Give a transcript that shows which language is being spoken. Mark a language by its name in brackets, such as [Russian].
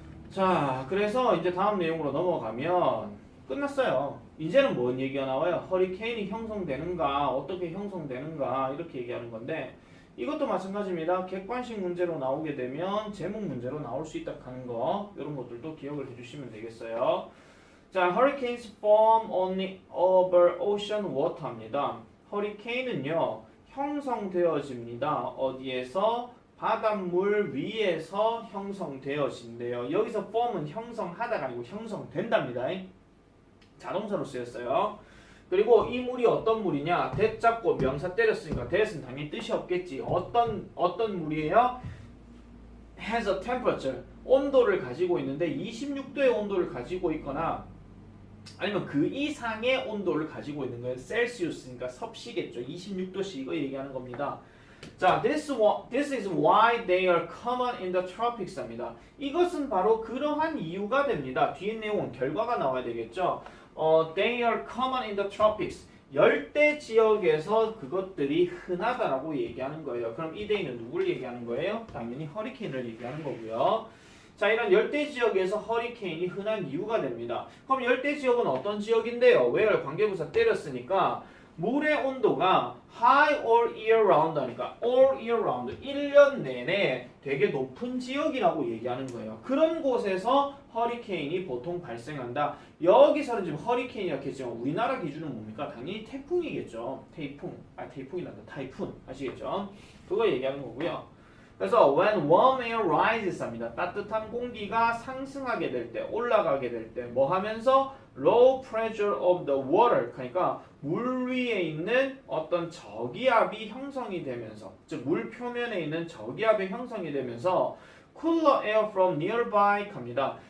[Korean] 자 그래서 이제 다음 내용으로 넘어가면 끝났어요. 이제는 뭔 얘기가 나와요? 허리케인이 형성되는가 어떻게 형성되는가 이렇게 얘기하는 건데 이것도 마찬가지입니다. 객관식 문제로 나오게 되면 제목 문제로 나올 수 있다 하는 거 이런 것들도 기억을 해주시면 되겠어요. [English] 자, hurricanes form only over ocean water입니다. [Korean] 허리케인은요 형성되어집니다. 어디에서? 바닷물 위에서 형성되어진대요. 여기서 form은 형성하다가 아니고 형성된답니다. 자동사로 쓰였어요. 그리고 이 물이 어떤 물이냐? that 잡고 명사 때렸으니까 that은 당연히 뜻이 없겠지. 어떤 물이에요? [English] has a temperature [Korean] 온도를 가지고 있는데 26도의 온도를 가지고 있거나 아니면 그 이상의 온도를 가지고 있는 거예요. 셀시우스니까 섭씨겠죠. 26도씨 이거 얘기하는 겁니다. [English] 자, this is why they are common in the tropics입니다. [Korean] 이것은 바로 그러한 이유가 됩니다. 뒤에 내용은 결과가 나와야 되겠죠. [English] They are common in the tropics. [Korean] 열대 지역에서 그것들이 흔하다라고 얘기하는 거예요. 그럼 이 데이는 누굴 얘기하는 거예요? 당연히 허리케인을 얘기하는 거고요. 자, 이런 열대 지역에서 허리케인이 흔한 이유가 됩니다. 그럼 열대 지역은 어떤 지역인데요? where 관계부사 때렸으니까 물의 온도가 [English] high all year round [Korean] 하니까 all year round 1년 내내 되게 높은 지역이라고 얘기하는 거예요. 그런 곳에서 허리케인이 보통 발생한다. 여기서는 지금 허리케인이라고 했지만 우리나라 기준은 뭡니까? 당연히 태풍이겠죠. 태풍이란다. 타이푼 아시겠죠? 그거 얘기하는 거고요. [English] 그래서 when warm air rises 합니다. [Korean] 따뜻한 공기가 상승하게 될 때, 올라가게 될 때 뭐 하면서 [English] low pressure of the water [Korean] 그러니까 물 위에 있는 어떤 저기압이 형성이 되면서 즉 물 표면에 있는 저기압이 형성이 되면서 [English] cooler air from nearby [Korean] 갑니다.